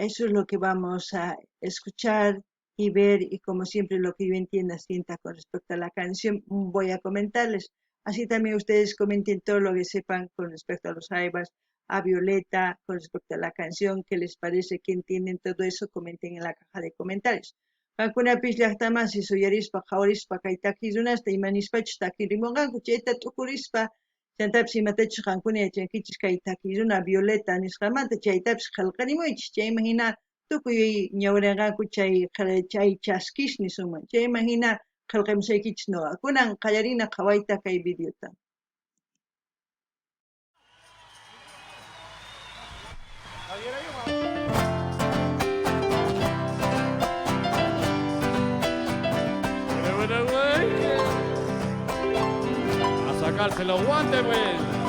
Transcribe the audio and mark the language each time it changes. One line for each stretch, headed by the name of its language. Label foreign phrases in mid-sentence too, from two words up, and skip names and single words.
Spanish: Eso es lo que vamos a escuchar y ver, y como siempre lo que yo entienda sienta con respecto a la canción voy a comentarles. Así también ustedes comenten todo lo que sepan con respecto a los jaivas, a Violeta, con respecto a la canción, qué les parece, que entienden todo eso, comenten en la caja de comentarios.
Quechua: Kankunapish llaqtamasi suyarispa qhawarispa kay takirunasta imanispachu takirimunqanku chayta tukurispa chantapis imatachus qankuna yachankichis kay takiruna Violeta nisqamanta chaytapis qillqarimuychis chayman hina tukuy ñawrinqanku chay chaskishni suman chayman hina qillqamusaykichis nuqa kunan qallarina qhawayta kay videota.
Spanish: A sacarse los guantes, pues.